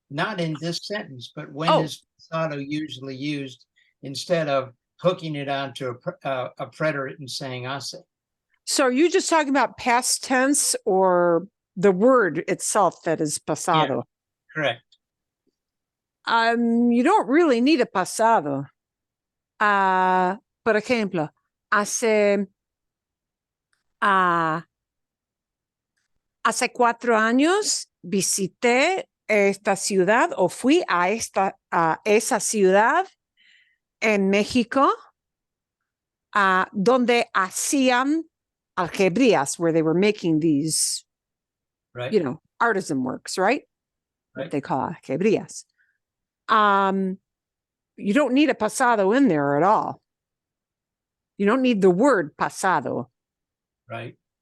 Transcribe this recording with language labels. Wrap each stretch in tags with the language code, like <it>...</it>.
<en>Not in this sentence, but when is pasado usually used instead of hooking it onto a preterite and saying hace? So are you just talking about past tense or the word itself that is pasado? Yeah, correct. You don't really need a pasado.</en> <es>Por ejemplo, hace 4 años visité esta ciudad o fui a esa ciudad en México donde hacían algebrías,</es> <en>where they were making these, right, you know, artisan works, right? What they call algebrías. You don't need a pasado in there at all. You don't need the word pasado. Right.</en>